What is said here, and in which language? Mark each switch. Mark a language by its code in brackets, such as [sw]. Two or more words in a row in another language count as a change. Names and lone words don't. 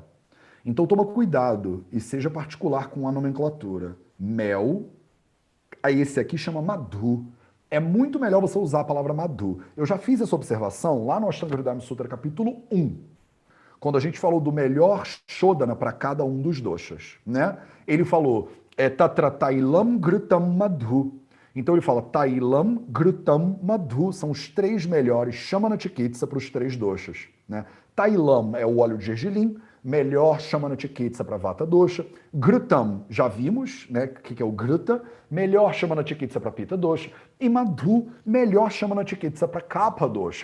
[pt] Então toma cuidado e seja particular com a nomenclatura. Mel, aí esse aqui chama madhu. É muito melhor você usar a palavra madhu. Eu já fiz essa observação lá no Ashtanga Hridayam Sutra, capítulo 1, quando a gente falou do melhor shodana para cada um dos doshas, né? Ele falou, [sa] तत्र तैलं घृतं मधु. [pt] Então ele fala, [sa] तैलं घृतं मधु, [pt] são os três melhores [sa] शमन चिकित्सा [pt] para os três doshas, né? Tailam é o óleo de gergelim, melhor [sa] शमन चिकित्सा [pt] para [sa] वात दोष. [pt] Grutam, já vimos, né? O que é o gruta? Melhor [sa] शमन चिकित्सा [pt] para [sa] पित्त दोष. [pt] E madhu, melhor [sa] शमन चिकित्सा [pt] para [sa] कफ दोष.